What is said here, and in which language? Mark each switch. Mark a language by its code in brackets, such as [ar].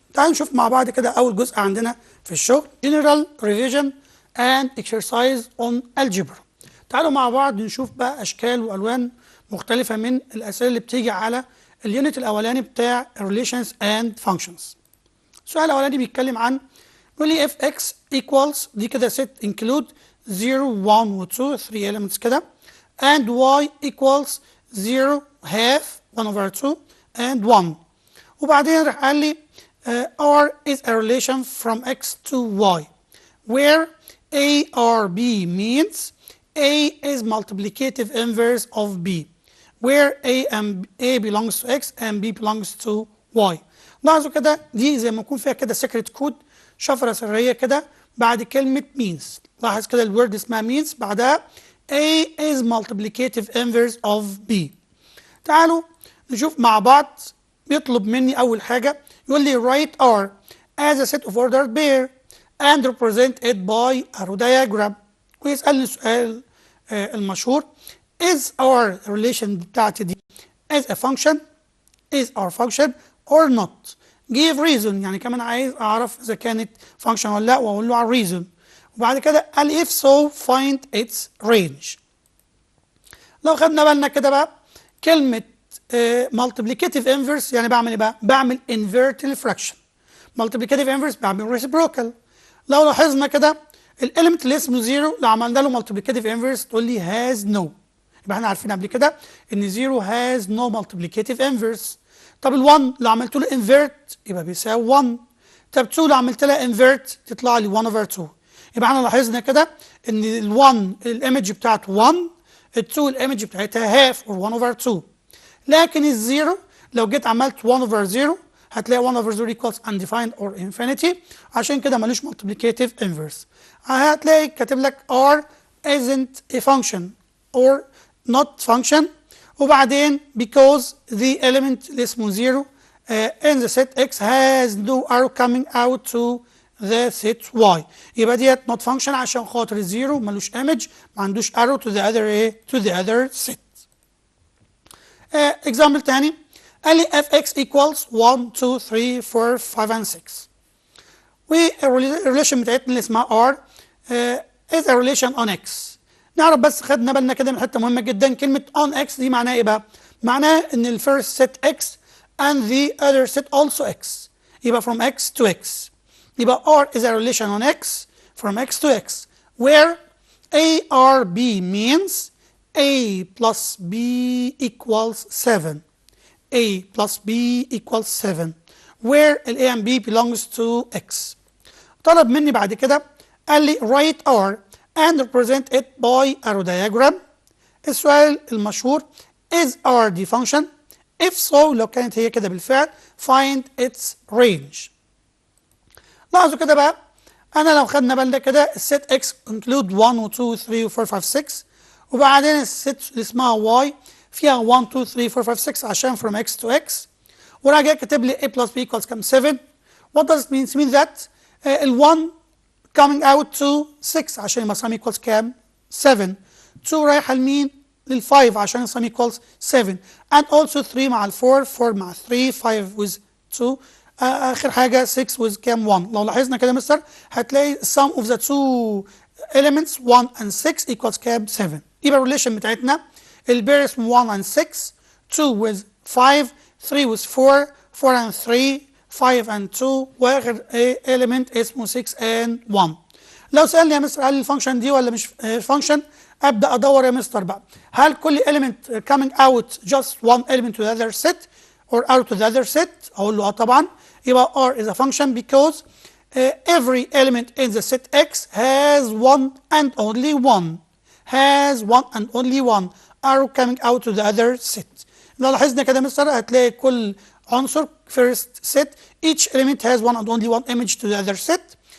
[ar] تعالوا نشوف مع بعض كده أول جزء عندنا في الشغل [en] General Revision and Exercise on Algebra. [ar] تعالوا مع بعض نشوف بقى أشكال وألوان مختلفة من الأسئلة اللي بتيجي على اليونت الأولاني بتاع [en] Relations and Functions. [ar] السؤال الأولاني بيتكلم عن يقول لي [en] if x equals دي كده set include 0 1 و 2 3 elements كده and y equals 0 half 1 over 2 and 1، [ar] وبعدين راح قال لي [en] R is a relation from x to y where A or B means A is multiplicative inverse of B where A belongs to x and B belongs to y. [ar] لاحظوا كده دي زي ما يكون فيها كده سيكريت كود، شفرة سرية كده بعد كلمة means. لاحظ كده الورد اسمها means بعدها [en] A is multiplicative inverse of B. [ar] تعالوا نشوف مع بعض. [en] بيطلب مني أول حاجة يقول لي write R as a set of ordered pair and represent it by arrow diagram، [ar] ويسألني السؤال المشهور [en] is our relation بتاعتي دي as a function is our function or not. give reason، [ar] يعني كمان عايز أعرف إذا كانت function ولا لا، وأقول له على reason. [en] وبعد كده قال if so find its range. [ar] لو خدنا بالنا كده بقى كلمة multiplicative inverse يعني بعمل إيه بقى؟ بعمل invert الفراكشن. [en] multiplicative inverse بعمل reciprocal. [ar] لو لاحظنا كده الاليمنت اللي اسمه 0 لو عملنا له multiplicative inverse تقول لي has no، يبقى احنا عارفين قبل كده ان [en] 0 has no multiplicative inverse. [ar] طب ال1 لو عملت له invert يبقى بيساوي 1. طب 2 لو عملت لها invert تطلع لي 1 over 2. يبقى احنا لاحظنا كده ان ال1 الايمج بتاعته 1، ال2 الايمج بتاعتها half or 1 over 2. لكن الزيرو لو جيت عملت [en] 1 over 0 هتلاقي 1 over 0 equals undefined or infinity، [ar] عشان كده ملوش [en] multiplicative inverse. [ar] هتلاقي كاتب لك [en] R isn't a function or not function، وبعدين because the element اللي اسمه 0 in the set x has no arrow coming out to the set y، يبقى ديت not function [ar] عشان خاطر الزيرو ملوش [en] image، ما عندوش arrow to the other set. example تاني قال لي f x equals 1 2 3 4 5 and 6، [ar] والريليشن بتاعتنا اللي اسمها [en] R is a relation on x. [ar] نعرف بس خدنا بالنا كده من حته مهمه جدا، كلمه on x دي معناها ايه بقى؟ معناها ان الفيرست set x and the other set also x، يبقى from x to x. [en] يبقى R is a relation on x from x to x where A or B means A plus B equals 7. A plus B equals 7 where A and B belongs to x. [ar] طلب مني بعد كده قال لي [en] write R and represent it by arrow diagram. السؤال المشهور is R دي function؟ if so [ar] لو كانت هي كده بالفعل [en] find its range. [ar] لاحظوا كده بقى أنا لو خدنا بالنا كده الست x include 1 و 2 و 3 و 4 5 6، وبعدين الست اللي اسمها y فيها 1 2 3 4 5 6 عشان from x to x، وراح جاي كاتب لي [en] a plus b equals [ar] كام 7. [en] what does it mean؟ it means that ال1 coming out to 6 عشان يبقى sum equals كام 7، 2 رايحه لمين لل5 عشان sum equals 7 and also 3 مع ال4 4 مع 3 5 with 2 اخر حاجه 6 with كام 1. لو لاحظنا كده مستر هتلاقي sum of the two elements 1 and 6 equals كام 7. يبقى الريليشن بتاعتنا البير اسمه 1 and 6 2 with 5 3 with 4 4 and 3 5 and 2 واخر element اسمه 6 and 1. [ar] لو سألني يا مستر هل الفانكشن دي ولا مش فانكشن، ابدا ادور يا مستر بقى هل كل element coming out just one element to the other set [en] or arrow to the other set؟ [ar] اقول له اه طبعا. [en] يبقى R is a function because every element in the set X has one and only one arrow coming out to the other set. [ar] لو لاحظنا كده مستر هتلاقي كل عنصر [en] first set each element has one and only one image to the other set.